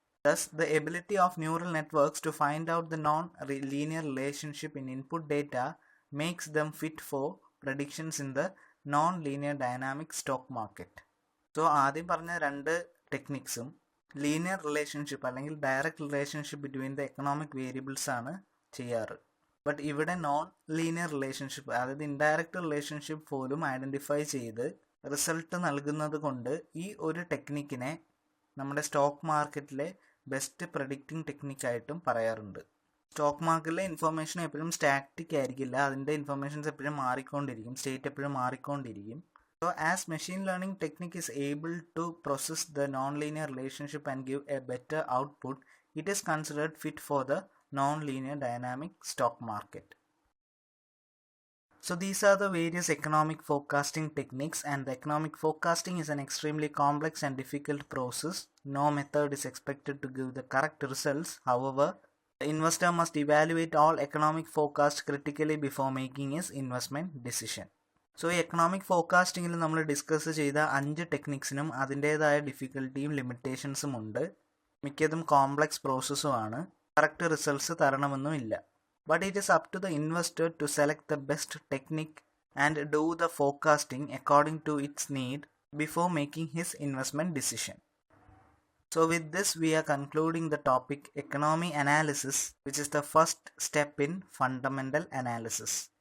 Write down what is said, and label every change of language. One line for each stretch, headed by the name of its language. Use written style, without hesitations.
English: Thus, the ability of neural networks to find out the non-linear relationship in input data makes them fit for predictions in the non-linear dynamic stock market.
Malayalam: So, ആദ്യം പറഞ്ഞ രണ്ട് ടെക്നിക്സും linear relationship അല്ലെങ്കിൽ
English: direct relationship between the economic variables
Malayalam: ആണ് ചെയ്യാറ്. But ഇവിടെ non linear relationship, അതായത് indirect relationship പോലും identify ചെയ്ത് റിസൾട്ട് നൽകുന്നത് കൊണ്ട് ഈ ഒരു ടെക്നിക്കിനെ നമ്മുടെ സ്റ്റോക്ക് മാർക്കറ്റിലെ ബെസ്റ്റ് പ്രഡിക്റ്റിംഗ് ടെക്നിക്കായിട്ടും പറയാറുണ്ട്. സ്റ്റോക്ക് മാർക്കറ്റിലെ ഇൻഫർമേഷൻ എപ്പോഴും സ്റ്റാറ്റിക് ആയിരിക്കില്ല. അതിൻ്റെ ഇൻഫർമേഷൻസ് എപ്പോഴും മാറിക്കൊണ്ടിരിക്കും, സ്റ്റേറ്റ് എപ്പോഴും മാറിക്കൊണ്ടിരിക്കും.
English: So as machine learning technique is able to process the non-linear relationship and give a better output, it is considered fit for the non-linear dynamic stock market. So these are the various economic forecasting techniques, and the economic forecasting is an extremely complex and difficult process. No method is expected to give the correct results. However, the investor must evaluate all economic forecasts critically before making his investment decision.
Malayalam: So ഈ economic ഫോർകാസ്റ്റിങ്ങിൽ നമ്മൾ discuss ചെയ്ത 5 ടെക്നിക്സിനും അതിൻ്റേതായ ഡിഫിക്കൽട്ടിയും ലിമിറ്റേഷൻസും ഉണ്ട്. മിക്കതും complex പ്രോസസ്സുമാണ്. Correct results തരണമെന്നുമില്ല.
English: But it is up to the investor to select the best technique and do the forecasting according to its need before making his investment decision. So with this we are concluding the topic economy analysis, which is the first step in fundamental analysis.